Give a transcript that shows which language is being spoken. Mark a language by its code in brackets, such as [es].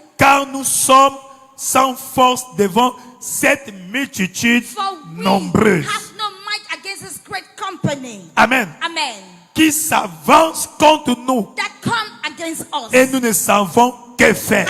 [fr] Car nous sommes sans force devant cette multitude [en] For we [fr] nombreuse. [en] have no might against this great company. Amen. Amen. [fr] Qui s'avance contre nous [en] That come against us. [fr] et nous ne savons que faire.